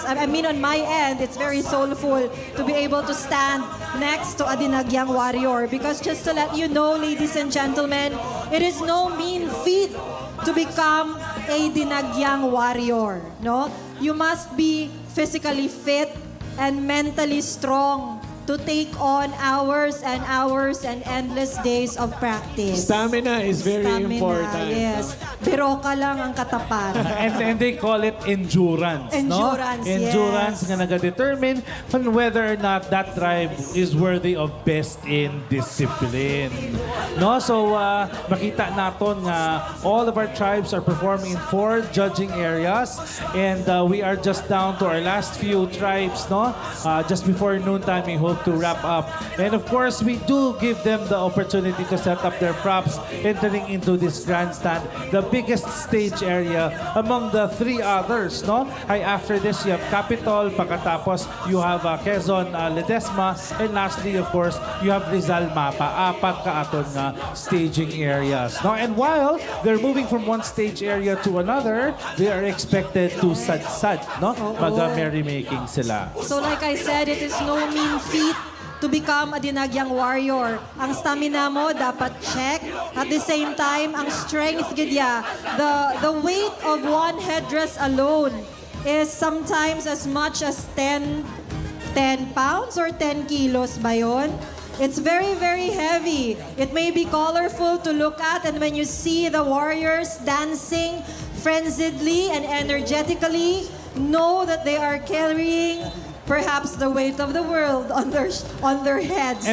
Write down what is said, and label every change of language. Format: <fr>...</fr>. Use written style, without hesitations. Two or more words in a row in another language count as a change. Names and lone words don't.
<en>I mean, on my end, it's very soulful to be able to stand next to a Dinagyang warrior, because just to let you know, ladies and gentlemen, it is no mean feat to become a Dinagyang warrior. No, you must be physically fit and mentally strong to take on hours and hours and endless days of practice. Stamina is very important. Yes.</en> <hil>Pero ka lang ang katapat.</hil> <en>And they call it endurance, no? Endurance, Endurance yes.</en> <hil>nga</hil> <en>nag-determine on whether or not that tribe is worthy of best in discipline. No? So,</en> <hil>makita naton nga</hil> <en>all of our tribes are performing in 4 judging areas, and we are just down to our last few tribes, no? Just before noontime, we hope to wrap up. And of course, we do give them the opportunity to set up their props entering into this grandstand, the biggest stage area among the 3 others, no? Ay after this, you have Capitol, pagkatapos you have Quezon, Ledesma, and lastly, of course, you have Rizal Mapa.</en> <hil>4 ka aton nga staging areas, no?</hil> <en>And while they're moving from one stage area to another, they are expected to sad-sad, no?</en> <hil>Mag-merrymaking sila.</hil> <en>So like I said, it is no mean feat to become a dinagyang warrior.</en> <hil>Ang stamina mo dapat check.</hil> <en>At the same time,</en> <hil>ang strength gidya,</hil> <en>the weight of one headdress alone is sometimes as much as 10 pounds or 10 kilos</en> <tl>ba yun?</tl> <en>It's very, very heavy. It may be colorful to look at, and when you see the warriors dancing frenziedly and energetically, know that they are carrying perhaps the weight of the world on their heads.</en>